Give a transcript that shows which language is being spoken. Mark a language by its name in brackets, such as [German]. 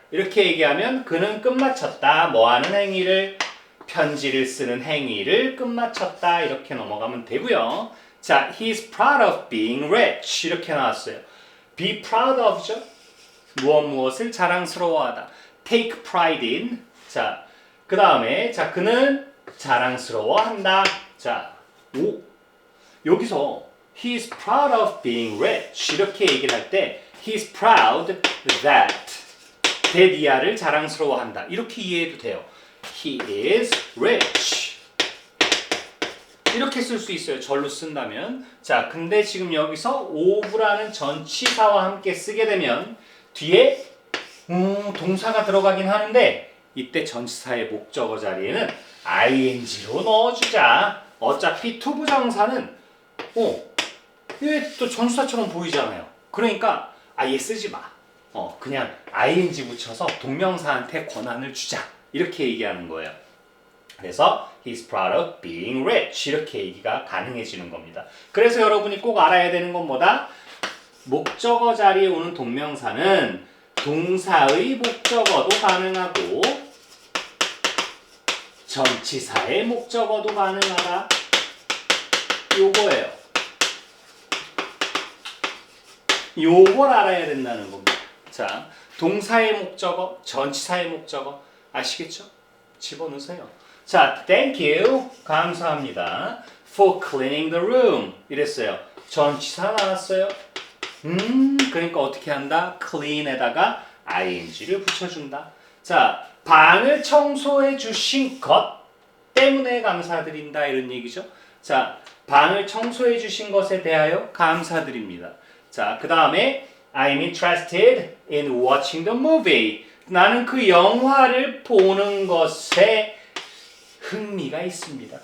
[Korean] 이렇게 얘기하면 그는 끝마쳤다. 뭐 하는 행위를? 편지를 쓰는 행위를 끝마쳤다. 이렇게 넘어가면 되고요. [English] 자, he's proud of being rich. [Korean] 이렇게 나왔어요. be proud of죠. 무엇을 자랑스러워하다. take pride in. 자, 그 다음에 자, 그는 자랑스러워한다. 자, 오. [English] 여기서 He's proud of being rich. [Korean] 이렇게 얘기를 할 때 [English] He's proud that [Korean] 데디아를 자랑스러워한다. 이렇게 이해해도 돼요. [English] He is rich. [Korean] 이렇게 쓸 수 있어요. 절로 쓴다면. 자, 근데 지금 여기서 of라는 전치사와 함께 쓰게 되면 뒤에 동사가 들어가긴 하는데 이때 전치사의 목적어 자리에는 ing로 넣어주자. 어차피 투부정사는 이게 또 전치사처럼 보이잖아요. 그러니까 아예 쓰지 마. 그냥 ing 붙여서 동명사한테 권한을 주자. 이렇게 얘기하는 거예요. [English] 그래서 he's proud of being rich. [Korean] 이렇게 얘기가 가능해지는 겁니다. 그래서 여러분이 꼭 알아야 되는 건 뭐다? 목적어 자리에 오는 동명사는 동사의 목적어도 가능하고 전치사의 목적어도 가능하다. 요거예요. 요걸 알아야 된다는 겁니다. 자, 동사의 목적어, 전치사의 목적어 아시겠죠? 집어넣으세요. 자, [English] thank you. [Korean] 감사합니다. [English] for cleaning the room. 이랬어요. 전치사 나왔어요. [Korean] 그러니까 어떻게 한다? clean에다가 ing를 붙여준다. 자, 방을 청소해 주신 것 때문에 감사드린다. 이런 얘기죠. 자, 방을 청소해 주신 것에 대하여 감사드립니다. 자, 그 다음에 [English] I'm interested in watching the movie. [Korean] 나는 그 영화를 보는 것에 흥미가 있습니다.